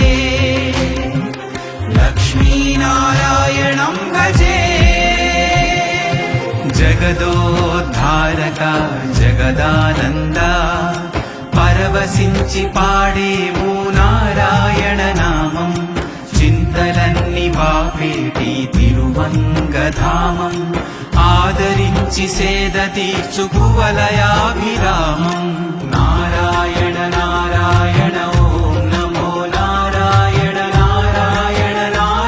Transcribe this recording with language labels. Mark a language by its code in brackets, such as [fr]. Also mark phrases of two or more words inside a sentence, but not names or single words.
[sa] लक्ष्मीनारायणं भजे. [te] జగదోద్ధారకా జగదానందా పరవశించి పాడెము నారాయణ నామం చింతలన్ని బాపేటి తిరువంగధామం ఆదరించి సేద తీర్చు కువలయాభిరామం. నారాయణ నారాయణ ఓం నమో నారాయణ నారాయణ